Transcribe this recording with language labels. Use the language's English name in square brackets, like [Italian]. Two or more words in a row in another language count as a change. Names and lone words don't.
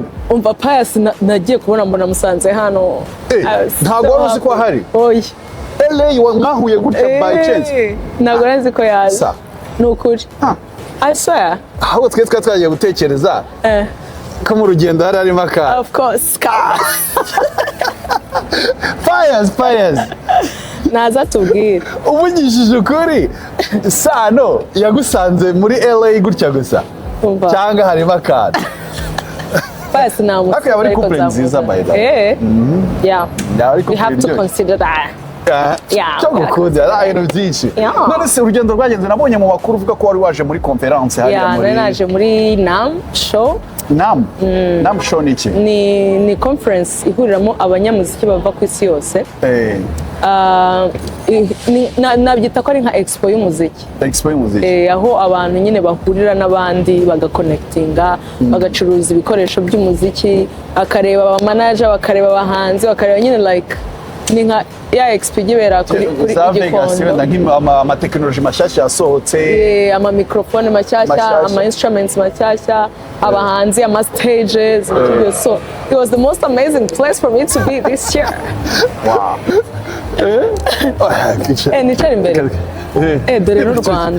[Kinyarwanda] umva Pius nagiye kubona mbona musanze hano ntago wari uzi ko ahari oya LA mwahuye gutya [English] by chance [Kinyarwanda] ntago nzi ko yaje nukuri [English] I swear [Kinyarwanda] ahubwo twagiye gutekereza ko mu rugendo hari harimo aka [English] of course [Kinyarwanda] Pius naza tubwire ubugishije ukuri Sano yagusanze muri LA gutya gusa cyangwa harimo akantu Pius namu ariko yaba ari couple nziza [English] by the way yeah we have to consider that [Kinyarwanda] cyo gukunda ari ibintu byinshi none se urugendo rwagenze nabonye mu makuru uvuga ko wari waje muri conference hariya muri naje muri NAM show NAM show ni iki ni conference ihuriramo abanyamuziki bava ku isi yose nabyita ko ari nka expo y'umuziki aho abantu nyine bahurira n'abandi bagakonekitinga bagacuruza ibikoresho by'umuziki bakareba abamanager bakareba abahanzi bakareba nyine like ni nka ya expo igibera kuri Gikondo ama technology mashyashya yasohotse ama microphone mashyashya ama instruments mashyashya abahanzi ama stages [English] so it was the most amazing place for me to be this year. Wow. [Kinyarwanda] Nicara imbere dore n'u Rwanda